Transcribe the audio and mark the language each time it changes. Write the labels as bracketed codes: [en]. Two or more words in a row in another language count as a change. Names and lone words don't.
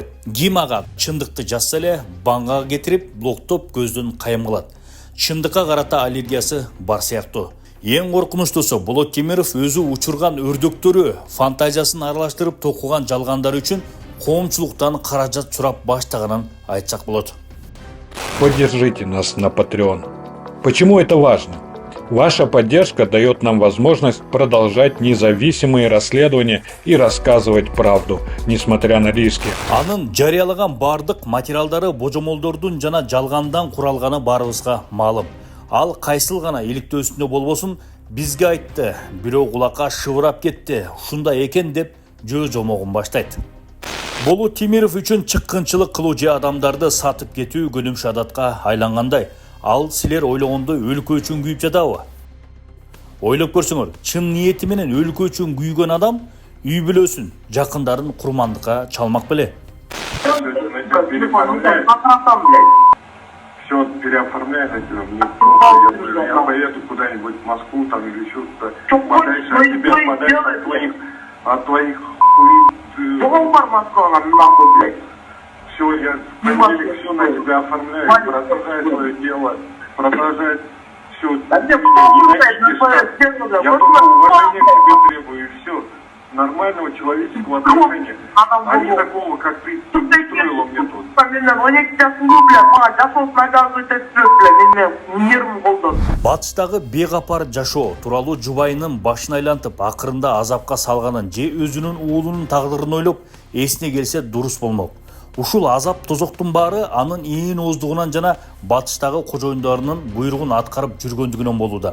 [ky] Ким ага чындыкты жазса эле баңга кетирип, блоктоп көздөн кайым кылат. Чындыкка карата аллергиясы бар сыяктуу. Эң коркунучтусу Болот Темиров өзү учурган өрдөктөрү фантазиясын аралаштырып токуган жалгандары үчүн коомчулуктан каражат сурап баштаганын айтсак болот. [ru] Поддержите нас на Patreon. Почему это важно? Ваша поддержка дает нам возможность продолжать независимые расследования и рассказывать правду, несмотря на риски. [ky] Анын жарыялаган бардык материалдары божомолдордун жана жалгандан куралганы баарыбызга маалым. Ал кайсыл гана иликтөөсүндө болбосун бизге айтты, бирок кулакка шыбырап кетти. Ушундай экен деп жөө жомогун баштайт. Болу Темиров үчүн чыккынчылык кылуу же адамдарды сатып кетүү көнүмүш адатка айлангандай. Ал силер ойлогондой өлкө үчүн күйүп жатабы? Ойлоп көрсөңөр, чын ниети менен өлкө үчүн күйгөн адам үй бүлөсүн, жакындарын курмандыкка чалмак беле. [ru] Все переоформляет, я поеду куда-нибудь в Москву там или еще-то. Подальше от тебя, подальше от твоих все, я в понедельник все на тебя оформляю, продолжай свое дело, продолжай все. Я только уважения к тебе требую, и все. Нормального человеческого отношения, а не такого, как ты устроила мне тут. [ky] Батыштагы бегапар жашоо тууралуу жубайынын башын айлантып, акырында азапка салганын же өзүнүн уулунун тагдырын ойлоп эсине келсе дурус болмок. Ушул азап тозоктун баары анын ээн ооздугунан жана батыштагы кожоюндарынын буйругун аткарып жүргөндүгүнөн болууда.